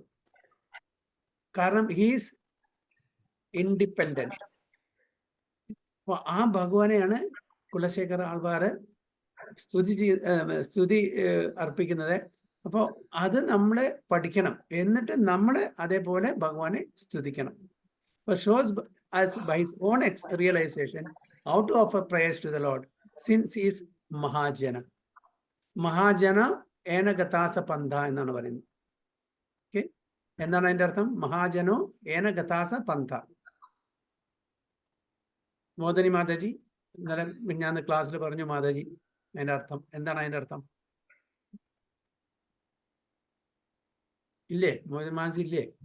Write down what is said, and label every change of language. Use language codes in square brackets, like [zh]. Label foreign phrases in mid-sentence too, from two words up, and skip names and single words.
[en] കാരണം he's independent. [ml] അപ്പൊ ആ ഭഗവാനെയാണ് കുലശേഖര ആൾവാര് സ്തുതി അർപ്പിക്കുന്നത്. അപ്പോൾ അത് നമ്മള് പഠിക്കണം. എന്നിട്ട് നമ്മൾ അതേപോലെ ഭഗവാനെ സ്തുതിക്കണം. [en] shows us by his own realization how to offer prayers to the Lord, since he is Mahajana. [sa] महाजन येन गतस पन्था [ml] എന്നാണ് പറയുന്നത്. ഓക്കെ, എന്താണ് അതിന്റെ അർത്ഥം? [sa] महाजनो येन गतास पन्थ. [ml] മോദനി മാതാജി ഇന്നലെ ഞാൻ ക്ലാസ്സിൽ പറഞ്ഞു മാതാജി, അതിന്റെ അർത്ഥം എന്താണ്? അതിന്റെ അർത്ഥം ഇല്ലേ? മോദനി മാതാജി ഇല്ലേ?